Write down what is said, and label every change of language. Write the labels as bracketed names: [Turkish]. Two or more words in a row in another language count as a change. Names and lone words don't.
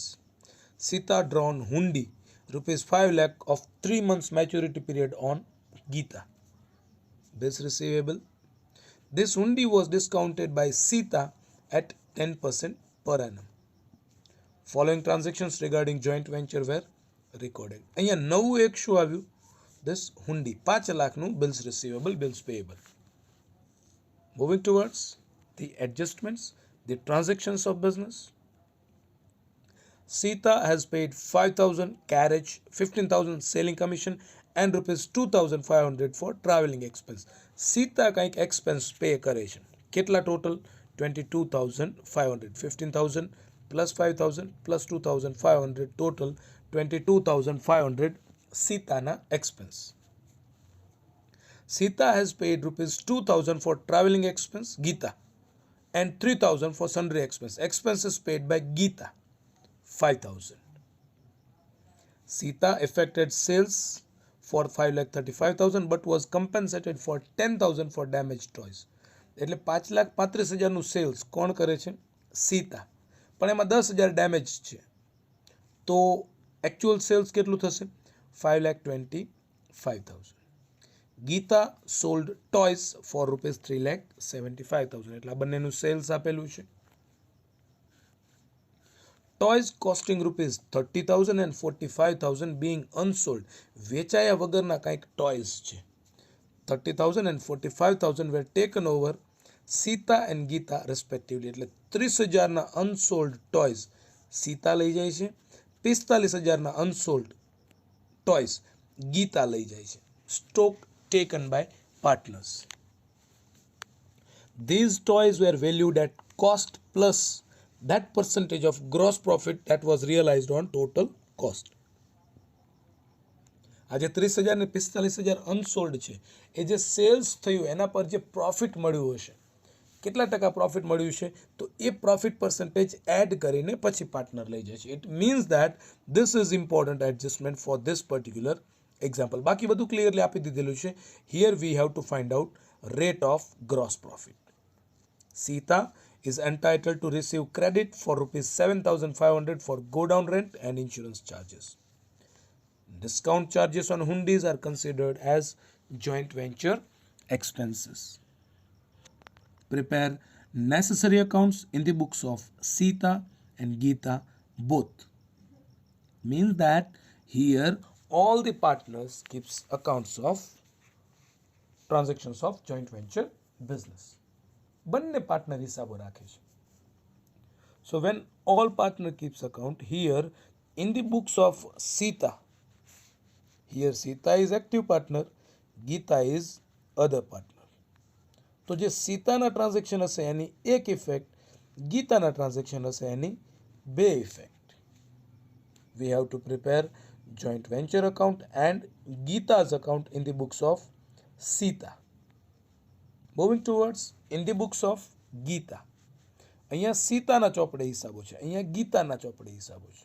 [English] Sita drawn hundi rupees 5 lakh of 3 months maturity period on Gita. Bills receivable. This hundi was discounted by Sita at 10% per annum. Following transactions regarding joint venture were recorded. [Gujarati] અહીંયા નવું એક શું આવ્યું? [English] This hundi 5 લાખનું bills receivable, bills payable. Moving towards the adjustments, the transactions of business. Sita has paid 5,000 carriage, 15,000 selling commission and rupees 2,500 for traveling expense. [Gujarati] Sita કંઈક [English] expense pay [Gujarati] કરે છે. કેટલા total? 22,500. [English] 15,000 plus 5,000 plus 2,500, total 22,500 Sita na expense. Sita has paid rupees 2,000 for traveling expense, Gita, and 3,000 for sundry expense. Expenses paid by Gita, 5,000. Sita effected sales for 5,35,000 but was compensated for 10,000 for damaged toys. [Gujarati] એટલે 5,35,000નું સેલ્સ કોણ કરે છે? સીતા. પણ એમાં 10,000 ડેમેજ છે, તો [English] actual sales [Gujarati] કેટલું થશે? [English] 5,25,000. Gita sold toys for rupees 3,75,000. [Gujarati] એટલે આ બંનેનું સેલ્સ આપેલું છે. [English] Toys costing rupees 30,000 and 45,000 being unsold. [Gujarati] વેચાયા વગરના કંઈક ટોયસ છે, [English] 30,000 and 45,000 were taken over Sita and Gita respectively. [Gujarati] એટલે 30,000 [English] unsold toys [Gujarati] Sita લઈ જાય છે, 45,000 [English] unsold toys [Gujarati] Gita લઈ જાય છે. [English] Stock taken by partners. These toys were valued at cost plus that percentage of gross profit that was realized on total cost. [Gujarati] આજે 30,000 ને 45,000 અનસોલ્ડ છે, એ જે સેલ્સ થયું એના પર જે પ્રોફિટ મળ્યું હશે, કેટલા ટકા પ્રોફિટ મળ્યું છે, તો એ [English] profit percentage add [Gujarati] કરીને પછી પાર્ટનર લઈ જાય છે. [English] It means that this is important adjustment for this particular example. [Gujarati] બાકી બધું ક્લિયરલી આપી દીધેલું છે. [English] Here we have to find out rate of gross profit. Sita is entitled to receive credit for rupees 7,500 for go down rent and insurance charges. Discount charges on hundis are considered as joint venture expenses. Prepare necessary accounts in the books of Sita and Gita both. Means that here all the partners keeps accounts of transactions of joint venture business. [Gujarati] બંને પાર્ટનર હિસાબો રાખે છે. [English] So when all partner keeps account, here in the books of Sita, here Sita is active partner, Gita is other partner. [Gujarati] તો જે સીતાના ટ્રાન્ઝેક્શન હશે એની એક ઇફેક્ટ, ગીતાના ટ્રાન્ઝેક્શન હશે એની બે ઇફેક્ટ. [English] We have to prepare joint venture account and Gita's account in the books of Sita. Moving towards in the books of Gita. [Gujarati] અહીંયા સીતાના ચોપડે હિસાબો છે, અહીંયા ગીતાના ચોપડે હિસાબો છે.